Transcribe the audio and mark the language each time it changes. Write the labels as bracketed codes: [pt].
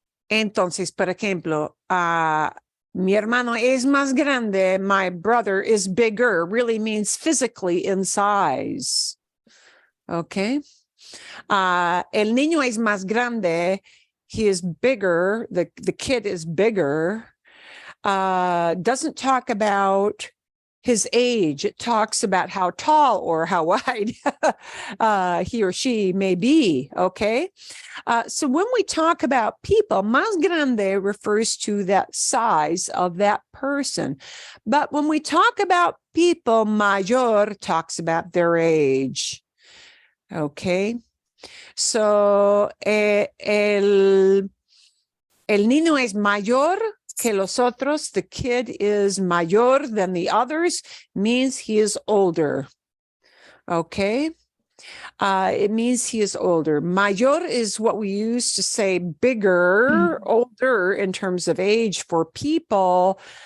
[es] Entonces, por ejemplo, mi hermano es más grande. [en] My brother is bigger. Really means physically in size. [es] Okay. El niño es más grande. [en] He is bigger. The kid is bigger. Doesn't talk about his age. It talks about how tall or how wide he or she may be. Okay. So when we talk about people, más grande refers to that size of that person. But when we talk about people, mayor talks about their age. Okay. [es] So el niño es mayor que los otros. [en] The kid is mayor than the others, means he is older. Okay. It means he is older. Mayor is what we use to say bigger, older in terms of age for people.